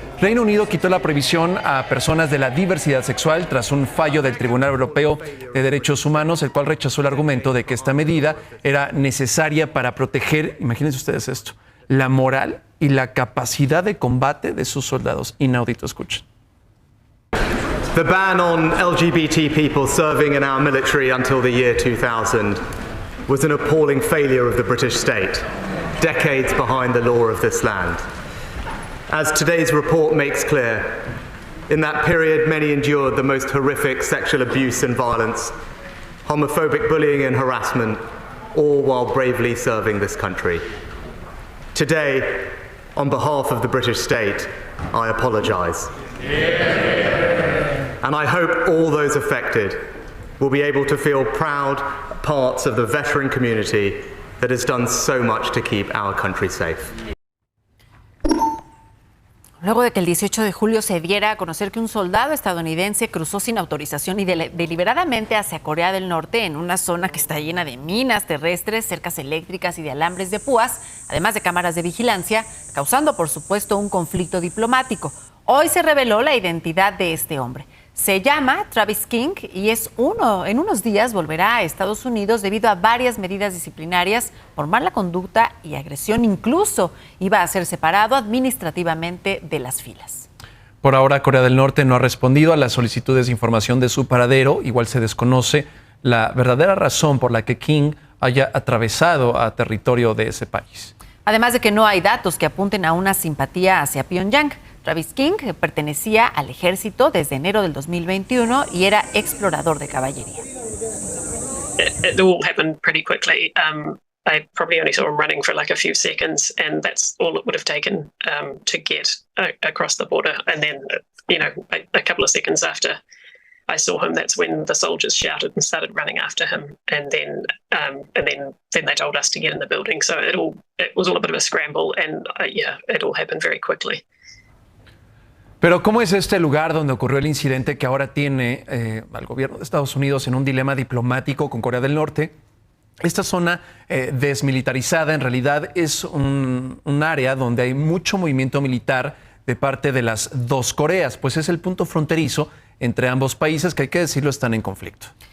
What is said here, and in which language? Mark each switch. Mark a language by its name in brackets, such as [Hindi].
[Spanish] Reino Unido quitó la prohibición a personas de la diversidad sexual tras un fallo del Tribunal Europeo de Derechos Humanos, el cual rechazó el argumento de que esta medida era necesaria para proteger, imagínense ustedes esto, la moral y la capacidad de combate de sus soldados. Inaudito, escuchen. [English] The ban on LGBT people serving in our military until the year 2000 was an appalling failure of the British state, decades behind the law of this land. As today's report makes clear, in that period many endured the most horrific sexual abuse and violence, homophobic bullying and harassment, all while bravely serving this country. Today, on behalf of the British state, I apologise. And I hope all those affected will be able to feel proud parts of the veteran community that has done so much to keep our country safe. [Spanish] Luego de que el 18 de julio se diera a conocer que un soldado estadounidense cruzó sin autorización y deliberadamente hacia Corea del Norte en una zona que está llena de minas terrestres, cercas eléctricas y de alambres de púas, además de cámaras de vigilancia, causando por supuesto un conflicto diplomático. Hoy se reveló la identidad de este hombre. Se llama Travis King y en unos días volverá a Estados Unidos debido a varias medidas disciplinarias por mala conducta y agresión. Incluso iba a ser separado administrativamente de las filas. Por ahora, Corea del Norte no ha respondido a las solicitudes de información de su paradero. Igual se desconoce la verdadera razón por la que King haya atravesado a territorio de ese país. Además de que no hay datos que apunten a una simpatía hacia Pyongyang. Travis King pertenecía al ejército desde enero del 2021 y era explorador de caballería. [English] It all happened pretty quickly. I probably only saw him running for like a few seconds, and that's all it would have taken to get across the border. And then a couple of seconds after I saw him, that's when the soldiers shouted and started running after him, and then they told us to get in the building. So it was all a bit of a scramble, and it all happened very quickly. [Spanish] Pero ¿cómo es este lugar donde ocurrió el incidente que ahora tiene al gobierno de Estados Unidos en un dilema diplomático con Corea del Norte? Esta zona desmilitarizada en realidad es un área donde hay mucho movimiento militar de parte de las dos Coreas, pues es el punto fronterizo entre ambos países que, hay que decirlo, están en conflicto.